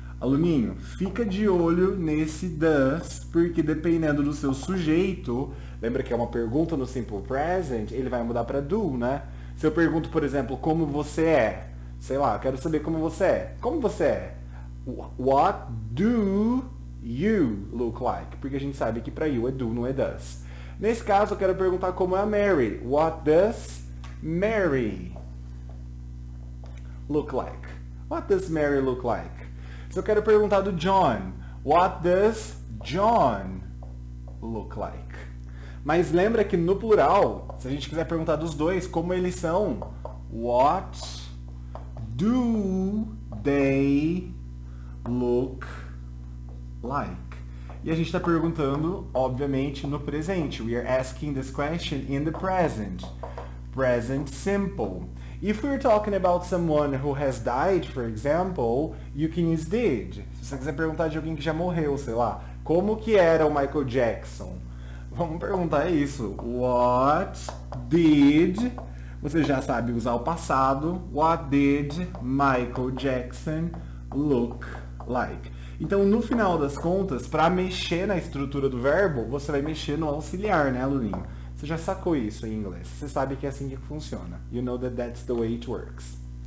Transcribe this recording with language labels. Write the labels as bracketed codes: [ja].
[pt] Aluninho, fica de olho nesse does, porque dependendo do seu sujeito, lembra que é uma pergunta no simple present, ele vai mudar para do, né? Se eu pergunto, por exemplo, como você é, sei lá, eu quero saber como você é. Como você é? [en] What do you look like? [pt] Porque a gente sabe que para you é do, não é does. Nesse caso, eu quero perguntar como é a Mary. [en] What does Mary look like? What does Mary look like? [pt] Se eu quero perguntar do John, [en] what does John look like? [pt] Mas lembra que no plural, se a gente quiser perguntar dos dois, como eles são, [en] what do they look like? [pt] E a gente está perguntando, obviamente, no presente. [en] We are asking this question in the present. Present simple. If we're talking about someone who has died, for example, you can use did. [pt] Se você quiser perguntar de alguém que já morreu, sei lá, como que era o Michael Jackson? Vamos perguntar isso. [en] What did... [pt] Você já sabe usar o passado. [en] What did Michael Jackson look like? [pt] Então, no final das contas, para mexer na estrutura do verbo, você vai mexer no auxiliar, né, aluninho? Você já sacou isso em inglês. Você sabe que é assim que funciona. [en] You know that that's the way it works.